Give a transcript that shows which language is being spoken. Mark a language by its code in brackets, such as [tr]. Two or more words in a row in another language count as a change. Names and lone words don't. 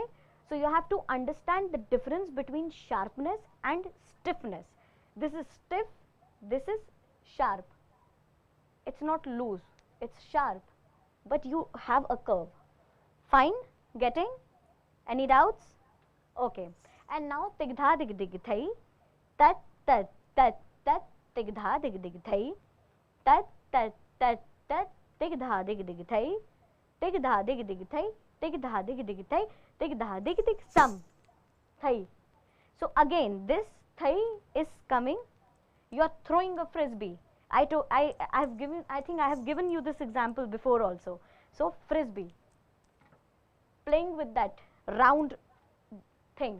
[en] So you have to understand the difference between sharpness and stiffness. This is stiff. This is sharp. It's not loose. It's sharp. But you have a curve. Fine? Getting? Any doubts? Okay. And now tigdha dig dig thai. Tat tat tat tat tigdha dig dig thai. Tat tat tat tat tigdha dig dig thai. Tigdha dig dig thai. Tigdha dig dig thai. Tigdha dig dig sam. Thai. So again this thai is coming. You are throwing a frisbee. I think I have given you this example before also. So frisbee. Playing with that round thing.